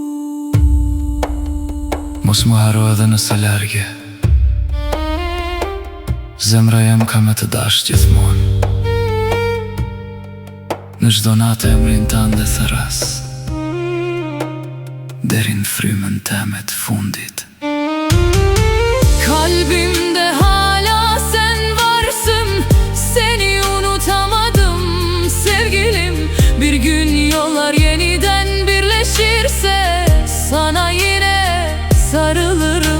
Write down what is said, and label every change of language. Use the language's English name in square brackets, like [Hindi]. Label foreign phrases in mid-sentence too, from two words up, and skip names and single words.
[Albanian] Mos më haro edhe nëse largje, zemra jem ka me të dash gjithmon. Në çdo natë emrin tanë dhe thëras, deri në frymën teme të fundit. [Turkish] Kalbim de hala sen varsın, seni unutamadım sevgilim. Bir gün yollar yeniden birleşirse, sana yine sarılırım.